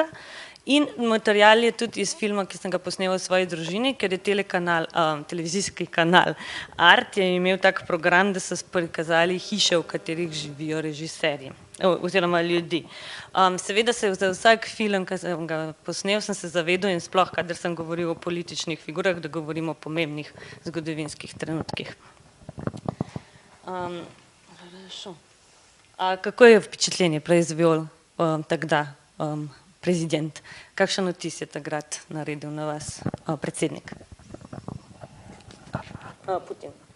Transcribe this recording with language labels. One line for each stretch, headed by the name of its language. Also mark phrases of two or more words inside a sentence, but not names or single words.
Slovenian: In material je tudi iz filma, ki sem ga posnel v svoji družini, ker je televizijski kanal Art je imel tak program, da so prikazali hiše, v katerih živijo režiserji oziroma ljudi. Seveda se za vsak film, ki sem ga posnel, sem se zavedal in sploh, kadar sem govoril o političnih figurah, da govorim o pomembnih zgodovinskih trenutkih. Kako je
Russian: впечатление произвел тогда президент?
Slovenian: Kakšen vtis je takrat naredil na vas predsednik? Putin.